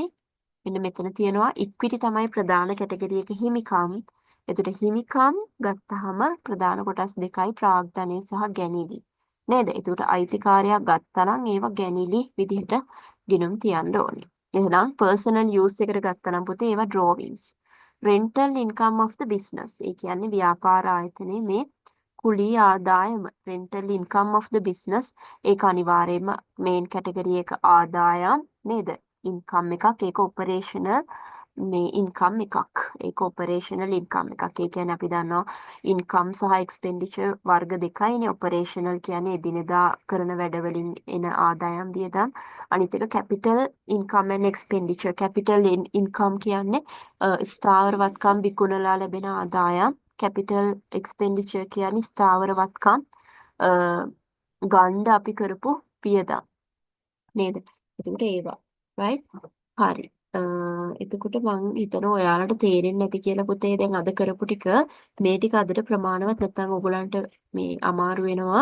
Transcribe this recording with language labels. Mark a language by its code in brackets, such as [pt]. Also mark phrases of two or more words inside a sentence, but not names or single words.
[si] මෙන්න මෙතන තියෙනවා ඉක්විටි තමයි ප්‍රධාන කැටගරි එක හිමිකම්. එතකොට හිමිකම් ගත්තාම ප්‍රධාන කොටස් දෙකයි ප්‍රාග්ධනය සහ ගැනීලි. නේද? එතකොට අයිතිකාරයක් ගත්තා නම් ඒව ගැනීලි විදිහට ගිණුම් තියන්න ඕනේ. එහෙනම් [en] personal use [si] එකට ගත්තා නම් පුතේ ඒවා drawings. [en] rental income of the business. [si] ඒ කියන්නේ ව්‍යාපාර ආයතනයේ මේ කුලී ආදායම [en] rental income of the business [si] ඒක අනිවාර්යයෙන්ම [en] main category [si] එක ආදායම් නේද? income එකක් ඒක operational මේ income එකක්. ඒක [en] operational income [si] එකක්. ඒ කියන්නේ අපි දන්නවා income සහ expenditure වර්ග දෙකයිනේ. operational කියන්නේ එදිනෙදා කරන වැඩවලින් එන ආදායම් වියදම්. අනිත් එක [en] capital income and expenditure. capital income [si] කියන්නේ ස්ථාවර වත්කම් විකුණලා ලැබෙන ආදායම්. [en] capital expenditure [si] කියන්නේ ස්ථාවර වත්කම් ගණ්ඩ අපි කරපු වියදම් නේද? එතකොට ඒවා right? හරි. එතකොට මං හිතනවා ඔයාලට තේරෙන්නේ නැති කියලා පුතේ දැන් අද කරපු ටික මේ ටික අදට ප්‍රමාණවත් නැත්නම් ඔයගලන්ට මේ අමාරු වෙනවා.